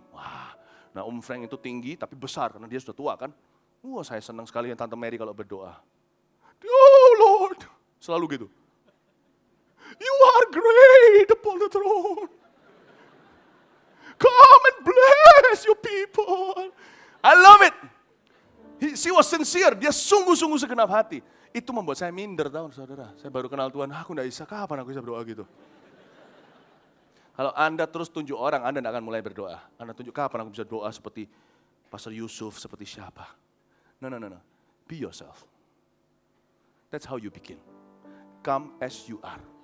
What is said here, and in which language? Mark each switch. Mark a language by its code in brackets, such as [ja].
[id] Wah, nah Om Frank itu tinggi tapi besar, karena dia sudah tua kan. Wah saya senang sekali yang Tante Mary kalau berdoa. [en] Oh Lord, [id] selalu gitu. [en] You are great upon the throne. Come and bless your people. I love it. She was sincere. [id] Dia sungguh-sungguh segenap hati. Itu membuat saya minder, tahu saudara. Saya baru kenal Tuhan, aku tidak bisa, kapan aku bisa berdoa gitu. Kalau Anda terus tunjuk orang, Anda tidak akan mulai berdoa. Anda tunjuk kapan aku bisa doa seperti Pastor Yusuf, seperti siapa. [en] No. Be yourself. That's how you begin. Come as you are.